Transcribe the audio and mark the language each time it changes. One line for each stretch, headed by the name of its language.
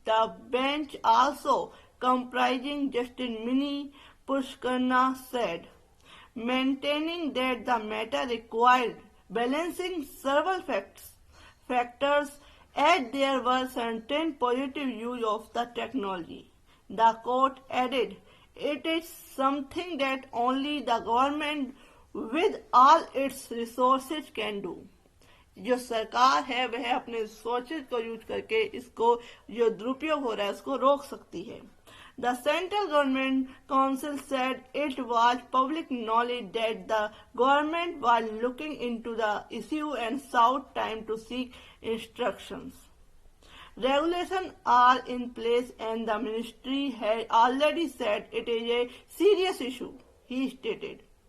English: The bench also comprising Justice Mini Pushkarna said, maintaining that the matter required balancing several factors as there were certain positive use of the technology. The court added, it is something that only the government with all its resources can do.
Hindi: जो सरकार है वह अपने resources को use करके इसको जो दुरुपयोग हो रहा है उसको रोक सकती है।
English: The Central Government Council said it was public knowledge that the government was looking into the issue and sought time to seek instructions. Regulations are in place and the ministry had already said it is a serious issue, he stated.